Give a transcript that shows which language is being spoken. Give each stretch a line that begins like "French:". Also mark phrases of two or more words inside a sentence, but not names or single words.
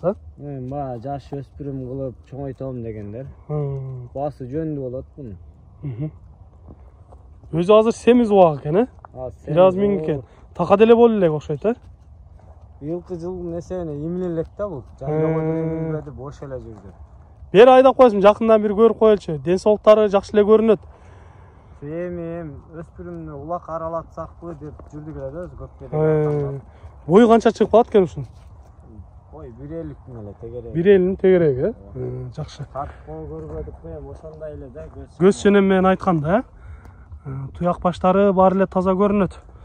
Kyrgyz: Баягы жаш өспүрүм кылып чоңойтом дегендер. Баасы жөндүү болот бунун. Өзү азыр семиз убак экен, бир аз миң экен. Така деле болу элек окшойт, Быйылкы жылдын эсебине эмиле элек да бул. Жайлоого деле эмилбеди, бош эле жүрдү.
Kazakh: Бері айдап қойсын, жақындан бір көріп қойылшы.
Kyrgyz: Денсаулықтары жақсы эле көрүнөт. Эми өспүрүмдү улак аралатсакпы деп жүрдүк эле өзү көпкө. Бою канча чыгып калат экен ушун? Ой, 1.50 эле тегереги. 1.50 тегереги, жакшы. Тарткоо көрбөдүк эми ошондой эле да Көз ченем менен айтканда, туяк баштары баары эле таза көрүнөт.